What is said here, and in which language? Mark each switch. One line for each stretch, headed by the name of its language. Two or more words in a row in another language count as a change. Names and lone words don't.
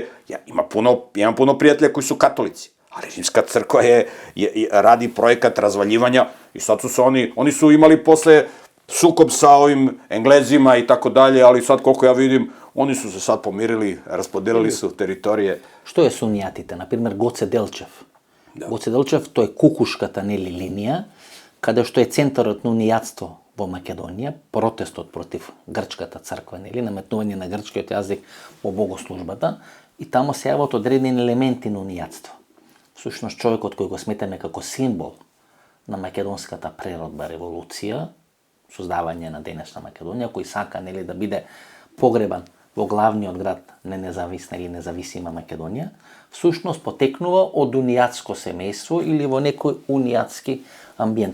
Serbian: Imam puno prijatelja koji su katolici, ali Rimska crkva radi projekat razvaljivanja i sad su se oni su imali posle sukob sa ovim Englezima i tako dalje, ali sad koliko ja vidim, oni su se sad pomirili, raspodelili su teritorije. Što je Sunjatite? Naprimjer, Goce Delčev. Goce Delčev, to je Kukuškата linija,
Macedonian: каде што е центарот на унијатство во Македонија, протестот против грчката црква, нели, наметнување на грчкиот јазик во богослужбата, и тамо се јават одредени елементи на унијатство. Всушност, човекот кој го сметаме како символ на македонската преродба, револуција, создавање на денешна Македонија, кој сака, нели, да биде погребан во главниот град на независна или независима Македонија, всушност потекнува од унијатско семејство или во некој унијатски амбиент.